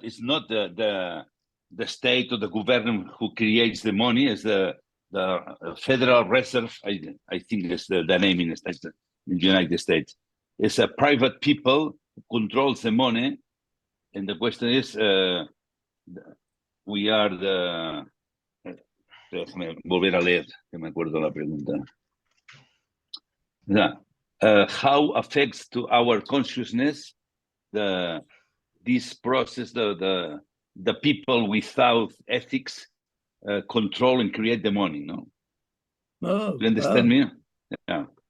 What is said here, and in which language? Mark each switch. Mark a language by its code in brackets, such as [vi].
[en] It's not the state or the government who creates the money. It's the Federal Reserve. I think that's the name in the United States. It's a private people who controls the money. And the question is, we are the... [es] Déjame volver a leer, que me acuerdo la pregunta. [en] How affects to our consciousness this process, the people without ethics control and create the money, no? Oh, You understand me? Yeah.